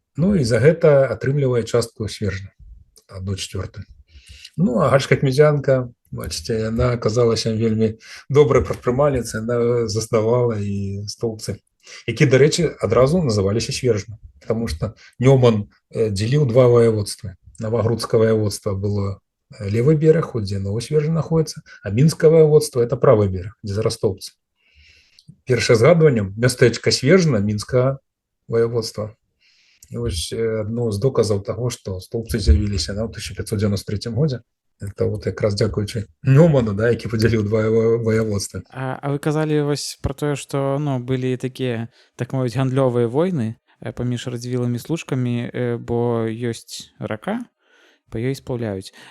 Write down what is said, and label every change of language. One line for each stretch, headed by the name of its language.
Belarusian: Ну і за гэта атрымлівае частку Свержна, 1/4. Ну, а гальская кметянка, бачыце, яна аказалася вельмі добрай прадпрымальніцай, яна заснавала і Стоўбцы, які, дарэчы, адразу называліся Свержна,
Russian: потому что
Belarusian: Нёман дзеліў 2 ваяводствы.
Russian: Новогрудское воеводство было левый берег, где Новосвержин находится, а Минское воеводство – это правый берег, где зараз Стоўбцы.
Belarusian: Першае згадванне мястэчка Свержна, Мінскае воеводства. І вось адно з доказаў таго, што Стоўбцы з'явіліся на 1593 годзе. Это вот якраз дзякуючы Нёману, да, які падзяліў 2 воеводства. А вы казалі вось пра тое, што ну, былі такія, так мовіць, гандлёвыя войны паміж радзівіламі служкамі, бо ёсць рака, па ёй спаўляюць.